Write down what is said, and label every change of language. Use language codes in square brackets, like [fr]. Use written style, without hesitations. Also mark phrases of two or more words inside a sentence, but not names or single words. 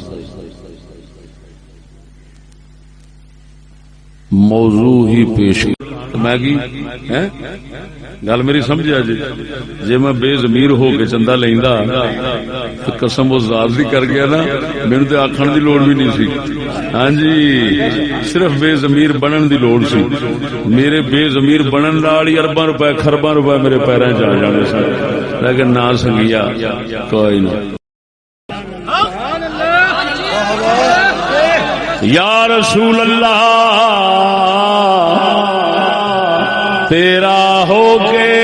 [pa] موضوع ہی پیش میں گل میری سمجھا جی میں بے ضمیر ہو کے چندہ لیندا تو قسم وہ ذات دی کر گیا نا، میرے تے آکھن دی لوڑ بھی نہیں سی. ہاں جی، صرف بے ضمیر بنن دی لوڑ سی. میرے بے ضمیر بنن نال ہی ارباں روپے خرباں روپے میرے پیراں چ آ جانے سن، لیکن نہ سنگیا کوئی نہیں. [ar] یا رسول اللہ [pa] تیرا ہو کے